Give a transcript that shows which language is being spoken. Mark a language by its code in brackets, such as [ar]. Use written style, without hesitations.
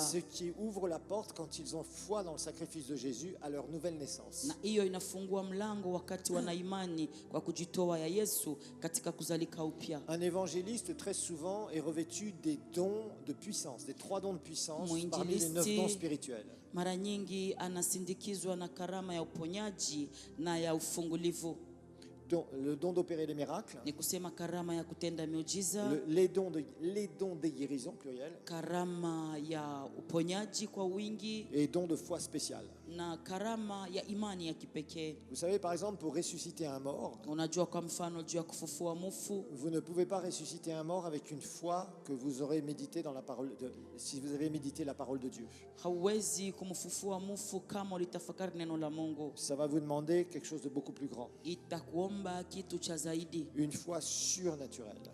[fr] ce qui ouvre la porte quand ils ont foi dans le sacrifice de Jésus à leur nouvelle naissance. [sw] na hiyo inafungua mlango wakati wana imani kwa kujitoa ya Yesu katika kuzalika upya. [fr] Un évangéliste très souvent est revêtu des dons de puissance, des 3 dons de puissance parmi les 9 dons spirituels. [sw] Mara nyingi anasindikizwa na karama ya uponyaji na ya ufungulivu, [fr] Le don d'opérer les miracles, [sw] ni kusema karama ya kutenda miujiza, [fr] les dons de guérison pluriel, [sw] karama ya uponyaji kwa wingi, [fr] et dons de foi spéciale. [sw] na karama ya imani ya kipekee. [fr] Vous savez, par exemple, pour ressusciter un mort, [sw] Unajua, kwa mfano juu ya kufufua mufu, [fr] vous ne pouvez pas ressusciter un mort avec une foi que vous aurez médité dans la parole si vous avez médité la parole de Dieu. [sw] hauwezi kumfufua mufu kama ulitafakari neno la Mungu. [fr] Ça va vous demander quelque chose de beaucoup plus grand. [sw] Itakuomba kitu cha zaidi, [fr] Une foi surnaturelle.